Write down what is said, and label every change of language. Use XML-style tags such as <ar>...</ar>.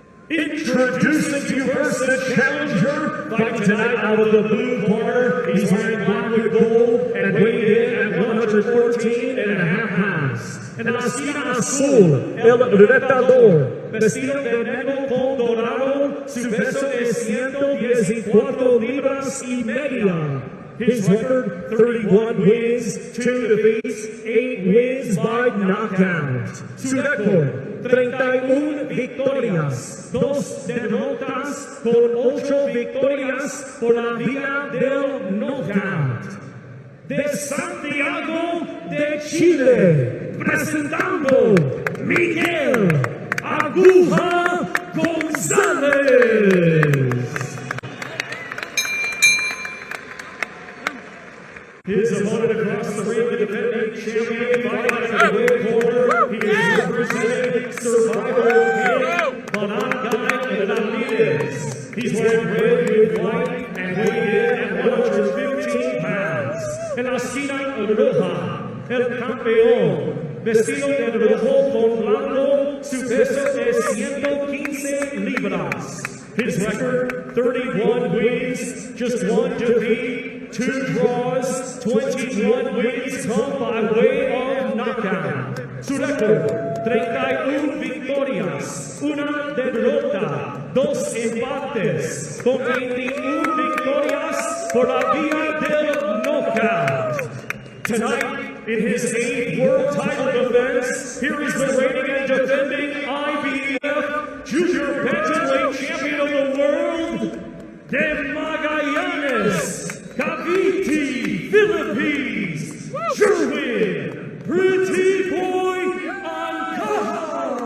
<en>Introducing to you first the challenger, fighting tonight out of the blue corner. He's wearing black with gold and weighed in at 114.5 pounds.</en> <es>En la esquina azul, el retador, vestido de negro con dorado, su peso es 114 libras y media.</es> <en>His record, 31 wins, 2 defeats, 8 wins by knockout.</en> <es>Su récord, 31 victorias, 2 derrotas, con 8 victorias por la vía del knockout. De Santiago de Chile, presentando Miguel Aguja González.</es> <en>His opponent across the ring, the defending champion, fighting at the red corner. He is representing Survivor King Juan Ramirez. He's wearing red with white and weighed in at 115 pounds.</en> <es>En la esquina roja, el campeón, vestido de rojo con blanco, su peso es 115 libras.</es> <en>His record, 31 wins, just 1 defeat, 2 draws, 21 wins come by way of knockout.</en> <es>Su récord, 31 victorias, 1 derrota, 2 empates, con 21 victorias por la vía del knockout.</es> <en>Tonight, in his 8th world title defense, here is the reigning and defending IBF Junior Bantamweight Champion of the World, de Magallanes, Cavite, Philippines, Jerwin Pretty Boy Ancajas.</en>